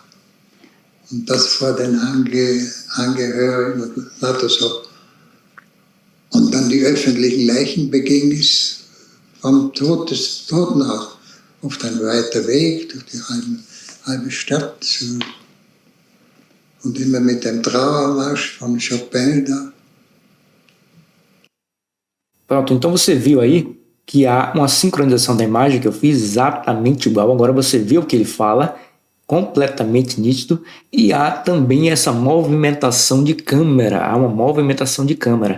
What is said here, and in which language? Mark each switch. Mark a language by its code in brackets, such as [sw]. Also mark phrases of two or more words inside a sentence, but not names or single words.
[de] Und das vor den Angehörigen und lauter so. Und dann die öffentlichen Leichenbegängnis vom Totenhaus. Oft ein weiter Weg durch die halbe Stadt. Und immer mit dem Trauermarsch von Chopin da. [pt] Pronto, então você viu aí que há uma sincronização da imagem que eu fiz exatamente igual. Agora você vê o que ele fala, completamente nítido, e há também essa movimentação de câmera, há uma movimentação de câmera.